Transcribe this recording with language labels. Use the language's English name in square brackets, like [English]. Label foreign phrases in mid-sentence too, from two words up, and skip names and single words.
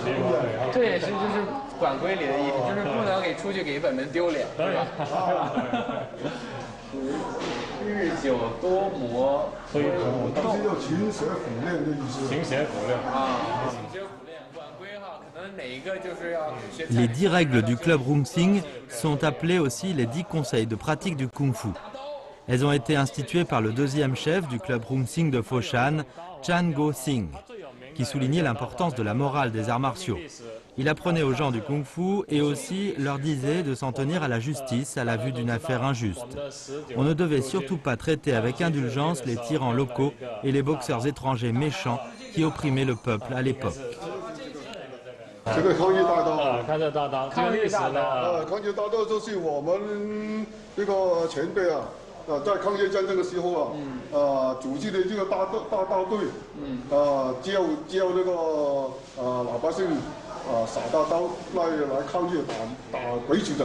[Chinese] 这也是就是管规里的意思，就是不能给出去给本门丢脸，是吧？日久多磨推不动，是要勤学苦练的意思。勤学苦练勤学苦练，管规哈，可能哪一个就是要学。 [French] Les 10 règles du club Rungsing sont appelées aussi les 10 conseils de pratique du kung-fu. Elles ont été instituées par le 2e chef du club Rungsing de Foshan, Chan Go-sing, qui soulignait l'importance de la morale des arts martiaux. Il apprenait aux gens du kung-fu et aussi leur disait de s'en tenir à la justice à la vue d'une affaire injuste. On ne devait surtout pas traiter avec indulgence les tyrans locaux et les boxeurs étrangers méchants qui opprimaient le peuple à l'époque. [Chinese] 这个抗日大刀，抗日大刀，抗日大刀，抗日大刀就是我们这个前辈在抗日战争的时候组织的这个大刀队，教这个老百姓耍大刀来抗日打鬼子的。